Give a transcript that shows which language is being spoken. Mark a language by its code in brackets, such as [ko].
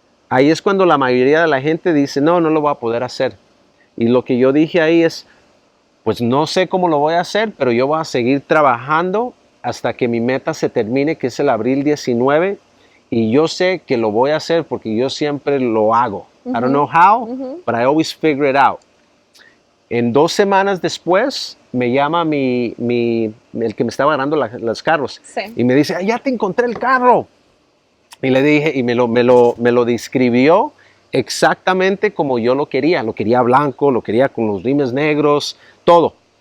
[es] Ahí es cuando la mayoría de la gente dice, no lo voy a poder hacer. Y lo que yo dije ahí es, pues no sé cómo lo voy a hacer, pero yo voy a seguir trabajando hasta que mi meta se termine, que es el abril 19, y yo sé que lo voy a hacer porque yo siempre lo hago. [en] I don't know how, but I always figure it out. [es] En 2 semanas después, me llama el que me estaba ganando los carros. Sí. Y me dice, ya te encontré el carro. Y le dije, y me lo describió exactamente como yo lo quería. Lo quería blanco, lo quería con los rimes negros, todo.